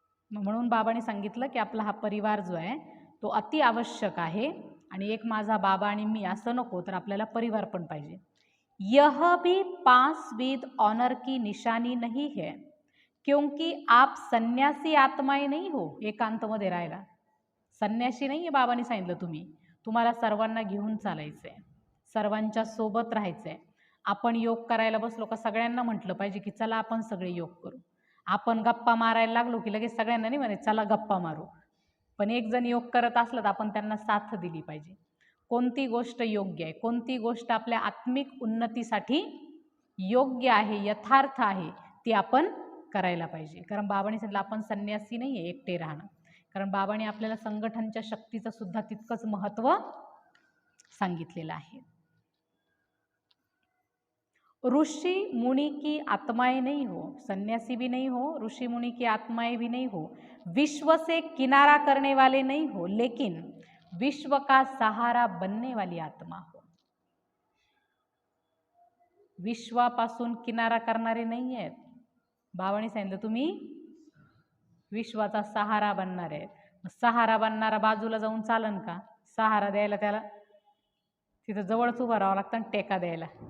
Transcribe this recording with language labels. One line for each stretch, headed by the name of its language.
Marathi: म्हणून बाबांनी सांगितलं की आपला हा परिवार जो आहे तो अति आवश्यक आहे, आणि एक माझा बाबा आणि मी असं नको, तर आपल्याला परिवार पण पाहिजे।
Hindi: यह भी 5 विद ऑनर की निशानी नहीं है, क्योंकि आप सन्यासी आत्माएं नहीं हो।
Marathi: एकांतमध्ये राहायला संन्यासी नाही आहे, बाबांनी सांगितलं तुम्हाला सर्वांना घेऊन चालायचं आहे, सर्वांच्या सोबत राहायचं आहे। आपण योग करायला बसलो का सगळ्यांना म्हटलं पाहिजे की चला आपण सगळे योग करू। आपण गप्पा मारायला लागलो की लगेच सगळ्यांना नाही म्हणे चला गप्पा मारू, पण एक जण योग करत असलं तर आपण त्यांना साथ दिली पाहिजे। कोणती गोष्ट योग्य आहे, कोणती गोष्ट आपल्या आत्मिक उन्नतीसाठी योग्य आहे, यथार्थ आहे, ती आपण करायला पाहिजे। कारण बाबांनी सांगितलं आपण संन्यासी नाही आहे एकटे राहणं, कारण बाबांनी आपल्याला संघटनच्या शक्तीचं सुद्धा तितकंच महत्त्व सांगितलेलं आहे।
Hindi: ऋषि मुनि की आत्माएं नहीं हो, सन्यासी भी नहीं हो, ऋषि मुनि की आत्माएं भी नहीं हो, विश्व से किनारा करने वाले नहीं हो, लेकिन विश्व का सहारा बनने वाली आत्मा हो।
Marathi: विश्वापासून किनारा करणारे नाही आहेत। बाबांनी सांगितलं तुम्ही विश्वाचा सहारा बनणार आहेत। सहारा बनणारा बाजूला जाऊन चालन का? सहारा द्यायला त्याला तिथं जवळच उभं राहावं लागतं आणि टेका द्यायला।